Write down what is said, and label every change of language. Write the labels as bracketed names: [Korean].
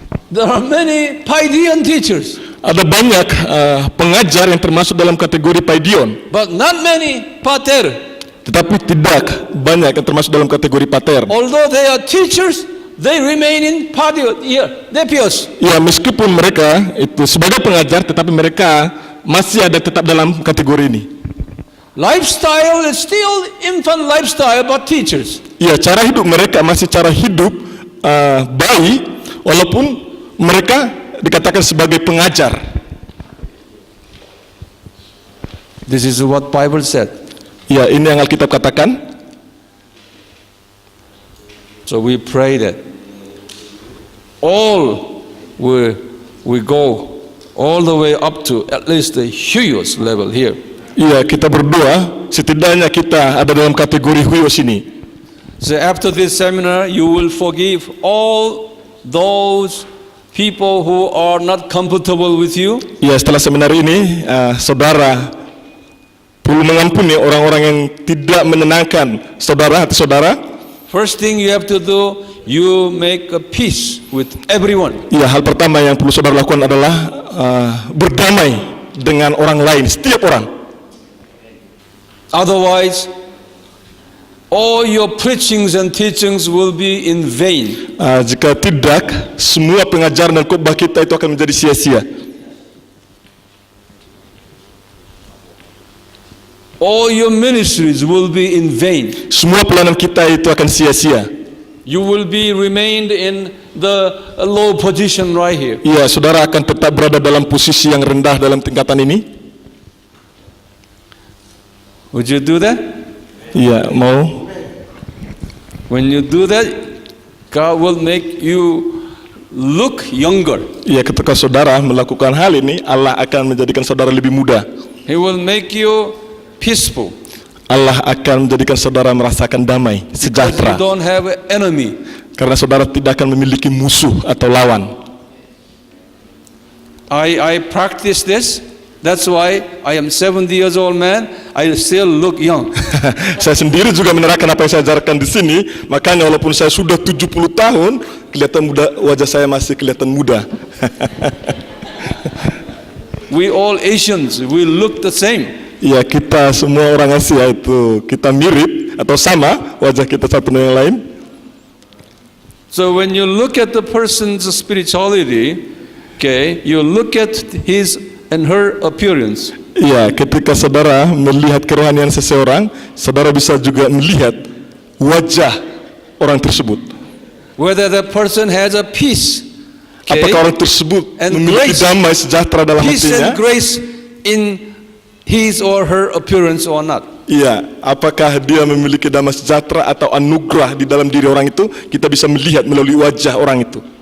[English] There are many paidion teachers, [Indonesian] Ada banyak pengajar yang termasuk dalam kategori paidion, [English] but not many pater. [Indonesian] tetapi tidak banyak yang termasuk dalam kategori pater. [English] Although they are teachers, they remain in paidion, nepios. [Indonesian] Ya, meskipun mereka itu sebagai pengajar, tetapi mereka masih ada tetap dalam kategori ini. [English] lifestyle is still infant lifestyle, but teachers. [Indonesian] Ya, cara hidup mereka masih cara hidup bayi, walaupun mereka dikatakan sebagai pengajar. [English] This is what Bible said. [Indonesian] Ya, ini yang Alkitab katakan. [English] So we pray that all we go all the way up to at least the huios level here. [Indonesian] Iya, kita berdoa setidaknya kita ada dalam kategori huios ini. [English] So after this seminar, you will forgive all those people who are not comfortable with you. [Indonesian] Ya, setelah seminar ini, saudara perlu mengampuni orang-orang yang tidak menyenangkan hati saudara. [English] First thing you have to do, you make a peace with everyone. [Indonesian] Ya, hal pertama yang perlu saudara lakukan adalah berdamai dengan orang lain, setiap orang. [English] Otherwise, all your preachings and teachings will be in vain. [Indonesian] Jika tidak, semua pengajaran dan khotbah kita itu akan menjadi sia-sia. [English] All your ministries will be in vain. [Indonesian] Semua pelayanan kita itu akan sia-sia. [English] You will be remained in the low position right here. [Indonesian] Iya, saudara akan tetap berada dalam posisi yang rendah dalam tingkatan ini. [English] Would you do that? [Indonesian] Iya, mau. [English] When you do that, God will make you look younger. [Indonesian] Iya, ketika saudara melakukan hal ini, Allah akan menjadikan saudara lebih muda. [English] He will make you peaceful. [Indonesian] Allah akan menjadikan saudara merasakan damai, [English] You [Indonesian] sejahtera. [English] don't have an enemy. [Indonesian] Karena saudara tidak akan memiliki musuh atau lawan. [English] I practice this. That's why I am 70 years old man. I still look young. [Indonesian] Saya sendiri juga menerapkan apa yang saya ajarkan di sini. Makanya walaupun saya sudah 70 tahun, kelihatan muda, wajah saya masih kelihatan muda. [English] We all Asians, we look the same. [Indonesian] Ya, kita semua orang Asia itu kita mirip atau sama wajah kita satu dengan yang lain. [English] So when you look at the person's spirituality, okay, you look at his and her appearance. [Indonesian] Ya, ketika saudara melihat kerohanian seseorang, saudara bisa juga melihat wajah orang tersebut. [English] Whether that person has a peace, okay, [Indonesian] Apakah orang tersebut [English] and [Indonesian] memiliki [English] grace, [Indonesian] damai sejahtera dalam [English] peace [Indonesian] hatinya? [English] and grace in his or her appearance or not. [Indonesian] Iya, apakah dia memiliki damai sejahtera atau anugerah di dalam diri orang itu? Kita bisa melihat melalui wajah orang itu.